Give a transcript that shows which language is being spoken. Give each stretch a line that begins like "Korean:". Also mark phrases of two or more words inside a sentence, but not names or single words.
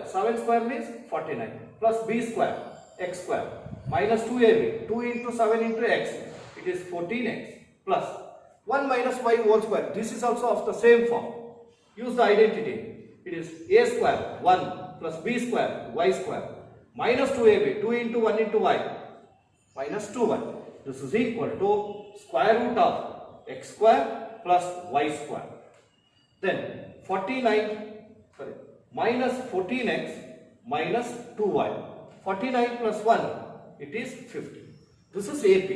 English: 7 square means 49 plus b square x square minus 2ab. 2 into 7 into x. It is 14x plus 1 minus y whole square. This is also of the same form. Use the identity. It is a square 1 plus b square y square minus 2ab. 2 into 1 into y minus 2y. This is equal to square root of x square plus y square. Then minus 14x minus 2y. 49 plus 1, it is 50. This is AP.